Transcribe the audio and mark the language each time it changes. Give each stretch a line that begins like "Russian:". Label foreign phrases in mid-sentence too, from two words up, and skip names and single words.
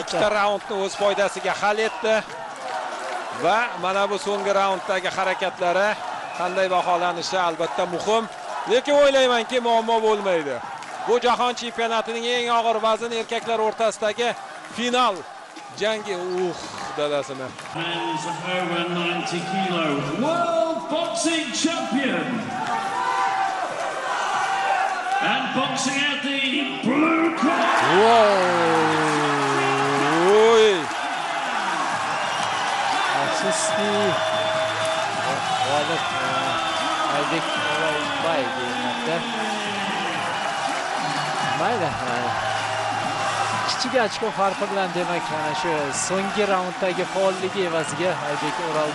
Uzbek: ikkita raundni o'z foydasiga hal etdi va mana bu so'nggi raunddagi harakatlari qanday baholanishi albatta muhim. Lekin o'ylaymanki, muammo bo'lmaydi. Bu jahon chempionatining eng og'ir vazn erkaklar o'rtasidagi final jangi. Dadasini.
English: Men's over 90 kilo world boxing champion. And boxing out the blue corner.
Uzbek: Afsuski g'olib Aybek O'rolboy deyilmoqda. Mayli. Kichik ochko farqi bilan demak, mana shu so'nggi raunddagi faolligi evaziga Aybek O'rolboy